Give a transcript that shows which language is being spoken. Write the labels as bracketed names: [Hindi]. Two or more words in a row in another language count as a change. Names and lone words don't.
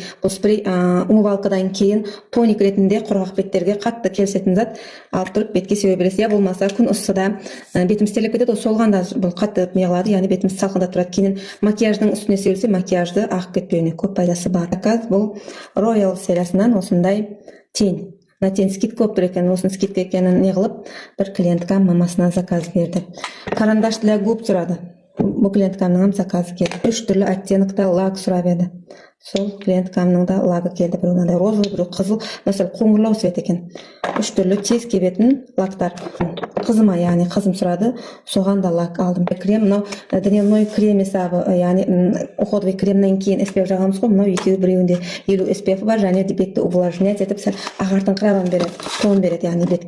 [Kazakh] Бұл спрей умывалкадан кейін тоник ретінде құрғақ беттерге қатты келісетін зат. Алып тұрып бетке себе бересіз. Я болмаса күн ысыда бетіміз терлеп кетеді, солғанда бұл қатты неғылады, яғни бетіміз салқында тұрады. Кейін макияждың үстіне себілсе, макияжды ағып кетпеуіне көп пайдасы бар. Заказ бұл Royal сериясынан осындай тень. [Russian] На тень скидка [Kazakh] болып тұр екен, осының скидка екенін не қылып, бір клиентка мамасына заказ берді. [Russian] Карандаш для губ [Kazakh] сұрады. Бұл клиенткамның заказы келді. 3 түрлі оттенокта лак сұрап еді. Сол клиенткамның да лагы келді. Бір онандай розовый, бір қызыл, мысалы қоңырлау свет екен. 3 түрлі тез кебетін лактар. Қызыма, яғни қызым сұрады, соған да лак алдым. Крем, мынау [Russian] дневной крем [Kazakh] есабы, яғни уходовый кремнен кейін SPF жағамыз ғой, мынау екеуі біреуінде 50 SPF бар, және де бетті увлажнять етіп, сәл ағартыңқыраған береді, тон береді, яғни бетке.